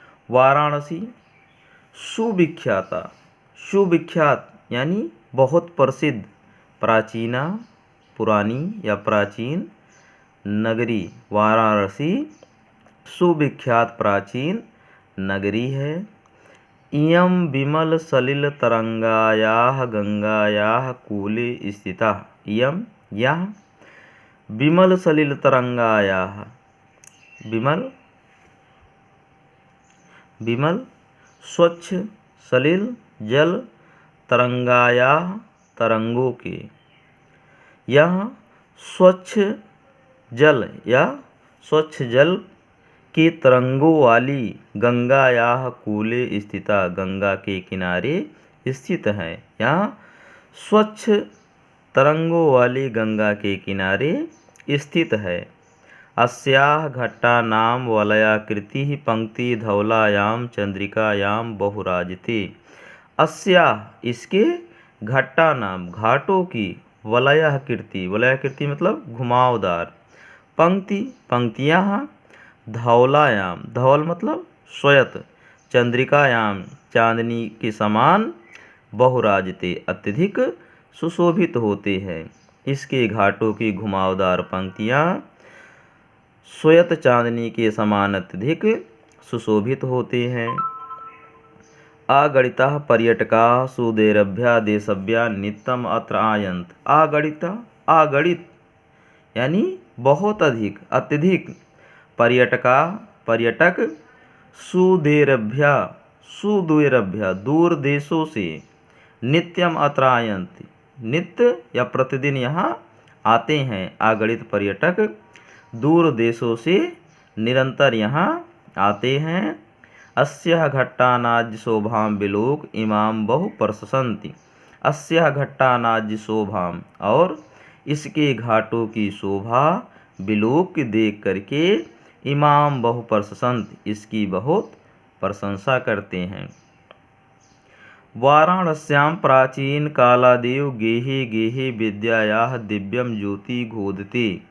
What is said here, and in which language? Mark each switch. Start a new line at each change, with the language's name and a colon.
Hindi: वाराणसी सुविख्याता, सुविख्यात यानी बहुत प्रसिद्ध, प्राचीना पुरानी या प्राचीन, नगरी वाराणसी सुविख्यात प्राचीन नगरी है।
Sanskrit: इयं विमल सलिल तरंगायाः गंगायाः कूले स्थिता।
Hindi: इयं यह
Sanskrit: विमल सलिल तरंगायाः,
Hindi: विमल स्वच्छ सलिल जल, तरंगायाः तरंगों के, यह स्वच्छ जल या स्वच्छ जल के तरंगों वाली
Sanskrit: गंगायाः कूले स्थिता,
Hindi: गंगा के किनारे स्थित है। यहाँ स्वच्छ तरंगों वाली गंगा के किनारे स्थित है।
Sanskrit: अस्याः घट्टानां वलयाकृतिः पंक्ति धवलायां चंद्रिकायां बहुराजते।
Hindi: अस्याः इसके घट्टानां घाटों की, वलयाकृति, वलयाकृति मतलब घुमावदार, पंक्ति पंक्तियाँ, धवलायां, धवल मतलब श्वेत, चंद्रिकायां चांदनी के समान, बहुराजते अत्यधिक सुशोभित होते हैं। इसके घाटों की घुमावदार पंक्तियाँ श्वेत चांदनी के समान अत्यधिक सुशोभित होते हैं।
Sanskrit: आगणिताः पर्यटकाः सुदूरेभ्यः देशेभ्यः नित्यम् अत्र आयन्त।
Hindi: आगणित, आगणित यानी बहुत अधिक, अत्यधिक, पर्यटक, सुदूरेभ्यः, सुदूरेभ्यः दूर देशों से,
Sanskrit: नित्यम अत्र आयन्ति
Hindi: नित्य या प्रतिदिन यहाँ आते हैं। आगणित पर्यटक दूर देशों से निरंतर यहाँ आते हैं।
Sanskrit: अस्याः घट्टानाज्य शोभां विलोक इमां बहु प्रशंसन्ति। अस्याः घट्टानाज्य शोभां,
Hindi: और इसके घाटों की शोभा विलोक देख करके
Sanskrit: इमां बहु प्रशंसन्ति,
Hindi: इसकी बहुत प्रशंसा करते हैं।
Sanskrit: वाराणस्यां प्राचीन कालादेव गेहे गेहे विद्यायाः दिव्यं ज्योति घोदते।